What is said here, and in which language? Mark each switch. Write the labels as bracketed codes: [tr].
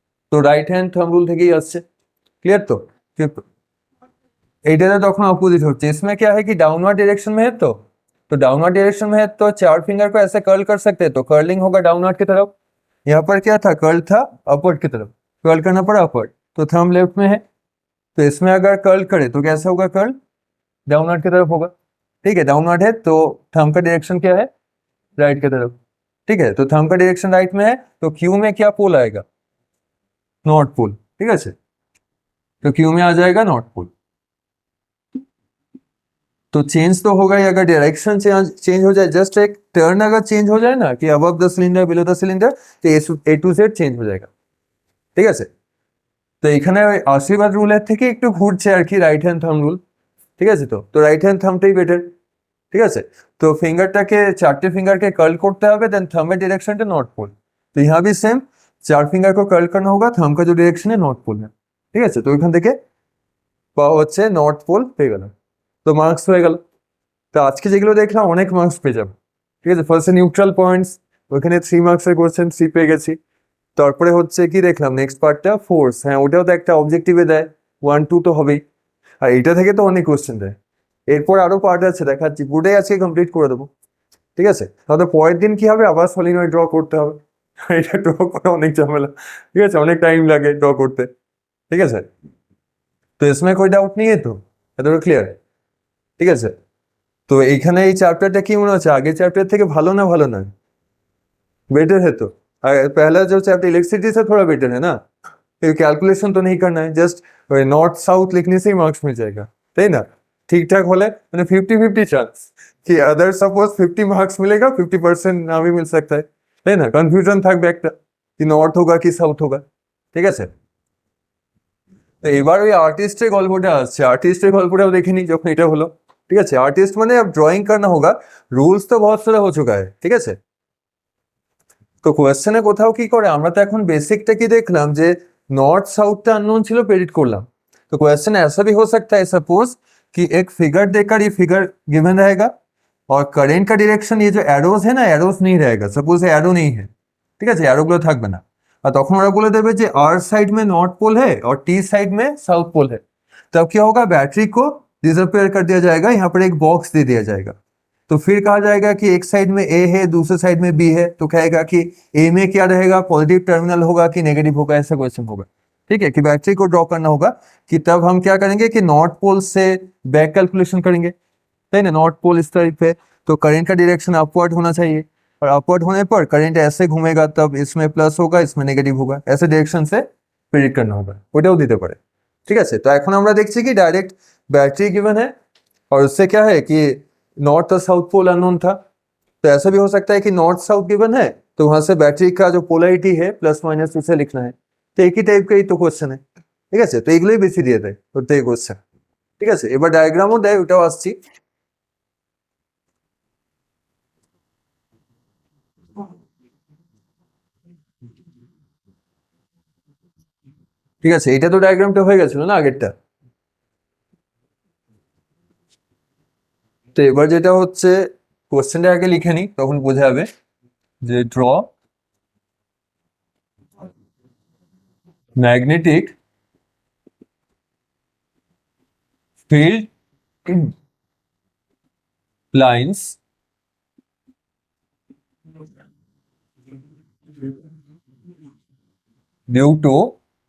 [bn] তো right hand thumb rule থেকেই আসছে। ক্লিয়ার? তো এইটাতে তখন [hi] अपोजिट होচ্ছে, इसमें क्या है कि डाउनवर्ड डायरेक्शन में है, तो डाउनवर्ड डायरेक्शन में है तो चार फिंगर को ऐसे कर्ल कर सकते हैं, तो कर्लिंग होगा डाउनवर्ड की तरफ। यहाँ पर क्या था, कर्ल था अपवर्ड की तरफ, कर्ल करना पड़ा अपवर्ड, तो थंब लेफ्ट में है, तो इसमें अगर कर्ल करे तो कैसे होगा, कर्ल डाउनवर्ड की तरफ होगा। ठीक है, डाउनवर्ड है तो थंब का डायरेक्शन क्या है, राइट की तरफ। ठीक है, तो थंब का डायरेक्शन राइट में है, तो क्यू में क्या पोल आएगा, नॉर्थ पोल। ठीक है, तो क्यू में आ जाएगा नॉर्थ पोल। तो चेंज तो होगा ही, अगर डायरेक्शन चेंज हो जाए, जस्ट एक टर्न अगर चेंज हो जाए ना कि above the cylinder below the cylinder, तो ए टू जेड চেঞ্জ हो जाएगा। [bn] ঠিক আছে, তো এখানে ওই আশীর্বাদ রুলের থেকে একটু ঘুরছে আর কি রাইট হ্যান্ড থাম্ব রুল। ঠিক আছে, তো রাইট হ্যান্ড থাম্বটাই বেটার। ঠিক আছে, তো ফিঙ্গারটাকে চারটে फिंगर के कर्ल করতে হবে, দেন থাম্বের डायरेक्शनটা नॉर्थ पोल। [hi] तो यहाँ भी सेम चार फिंगर को कर्ल करना होगा, थंब का जो डायरेक्शन है नॉर्थ पोल है। [bn] ঠিক আছে, তো ওইখান থেকে পাওয়া হচ্ছে নর্থ পোল পেয়ে গেল, তো মার্কস হয়ে গেল। তো আজকে যেগুলো দেখলাম অনেক মার্কস পেয়ে যাবে। ঠিক আছে, ফার্স্টে নিউট্রাল পয়েন্টস, ওইখানে 3 মার্কসের কোশ্চেন 3 পেয়ে গেছি। তারপরে হচ্ছে কি দেখলাম, নেক্সট পার্টটা ফোর্স, হ্যাঁ ওটাও তো একটা অবজেক্টিভে দেয়, 1 2 তো হবেই, আর এটা থেকে তো অনেক কোশ্চেন দেয়। এরপর আরো পার্ট আছে দেখাচ্ছি, পুরোটাই আজকে কমপ্লিট করে দেবো। ঠিক আছে, তাহলে পরের দিন কি হবে, আবার সলিনয়েড ড্র করতে হবে। এটা ড্র করা অনেক ঝামেলা, ঠিক আছে, অনেক টাইম লাগে ড্র করতে। ঠিক আছে, তো [hi] इसमें कोई डाउट नहीं है, [bn] तो এটা ক্লিয়ার? ঠিক আছে, তো এইখানে এই চ্যাপ্টারটা কি মনে হচ্ছে আগের চ্যাপ্টার থেকে ভালো না, ভালো না, बेटर है? [hi] तो पहला जो चैप्टर इलेक्ट्रिसिटी से थोड़ा बेटर है ना, फिर कैलकुलेशन तो नहीं करना है, जस्ट नॉर्थ साउथ लिखने से ही मार्क्स मिल जाएगा, [bn] তাই না? ঠিকঠাক হলে মানে 50-50 চান্স [hi] कि अदर सपोज 50 मार्क्स मिलेगा, 50% ना भी मिल सकता है, [bn] তাই না? কনফিউশন থাকবে একটা कि নর্থ होगा कि সাউথ होगा। ঠিক আছে, তো এবার ওই আর্টিস্টের গল্পটা আসছে, আর্টিস্টের গল্পটাও দেখে নি যখন এটা হলো। ঠিক আছে, [hi] आर्टिस्ट মানে अब ड्राइंग करना होगा, रूल्स तो बहुत सारा हो चुका है। [bn] ঠিক আছে, তো কোয়েশ্চেনে কোথাও কি করে, আমরা তো এখন बेसिकটা কি देखलाम যে नॉर्थ साउथটা अननोन ছিল, प्रेडिक्ट করলাম। [hi] तो क्वेश्चन ऐसा भी हो सकता है, सपोज कि एक फिगर देकर ये फिगर गिवन रहेगा और करंट का डायरेक्शन, ये जो एरोज है ना, एरोज नहीं रहेगा, सपोज एरो नहीं है, [bn] ঠিক আছে, এরোগুলো থাকবে না, আর তখন ওরা বলে দেবে যে [hi] आर साइड में नॉर्थ पोल है और टी साइड में साउथ पोल है। तब क्या होगा, बैटरी को डिसअपियर कर दिया जाएगा, यहाँ पर एक बॉक्स दे दिया जाएगा, तो फिर कहा जाएगा कि एक साइड में ए है, दूसरे साइड में बी है, तो कहेगा कि ए में क्या रहेगा, पॉजिटिव टर्मिनल होगा कि नेगेटिव होगा, ऐसा क्वेश्चन होगा। ठीक है, कि बैटरी को ड्रॉ करना होगा, कि तब हम क्या करेंगे कि नॉर्थ पोल से बैक कैलकुलेशन करेंगे, सही ना, नॉर्थ पोल इस तरफ पे, तो करंट का डायरेक्शन अपवर्ड होना चाहिए, और अपवर्ड होने पर करंट ऐसे घूमेगा, तब इसमें प्लस होगा, इसमें नेगेटिव होगा, ऐसे डायरेक्शन से प्रेडिक्ट करना होगा, [bn] ওটাও দিতে পারে। ঠিক আছে, তো এখন আমরা দেখছি কি ডাইরেক্ট [hi] बैटरी गिवन है और उससे क्या है कि नॉर्थ और साउथ पोल अननोन था, तो ऐसा भी हो सकता है कि नॉर्थ साउथ गिवन है, तो वहां से बैटरी का जो पोलैरिटी है प्लस माइनस उसे लिखना है, तो एक ही टाइप का ही तो क्वेश्चन है। [bn] ঠিক আছে, তো এগুলোই বেশি দিয়ে দেয় প্রত্যেক কোশ্চেন। ঠিক আছে, এবার ডায়াগ্রামও দেয়, ওটাও আসছি। ঠিক আছে, এটা তো ডায়াগ্রামটা হয়ে গেছিল না আগেরটা, তো এবার যেটা হচ্ছে কোশ্চেনটা আগে লিখে নি, তখন বোঝা যাবে যে draw magnetic [en] field lines due to a